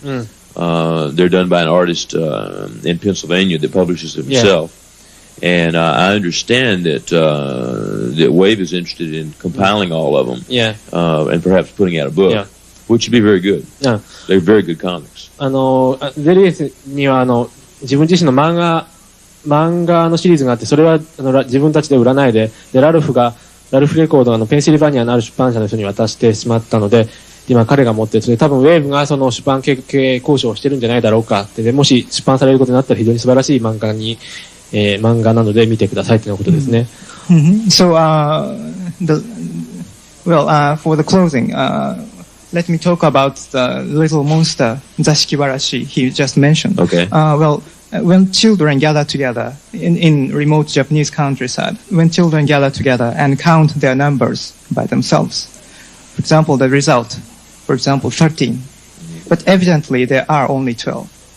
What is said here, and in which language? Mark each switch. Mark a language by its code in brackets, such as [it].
[en] They're done by an artist in Pennsylvania that publishes them himself. And I understand that Wave is interested in compiling all of them, and perhaps putting out a book, which would be very good. They're very good comics. [ja] ゼリーには自分自身の漫画のシリーズがあって、それは自分たちで売らないで、ラルフレコードのペンシルバニアのある出版社の人に渡してしまったので、今彼が持ってる、それ多分ウェーブがその出版経営交渉をしてるんじゃないだろうかって、でもし出版されることになったら非常に素晴らしい漫画なので見てくださいということですね。 [en] So, for the closing, let me talk about the little monster, Zashikiwarashi, he just mentioned. Okay. When children gather together in remote Japanese countryside, when children gather together and count their numbers by themselves, for example, the result, 13, but evidently there are only 12.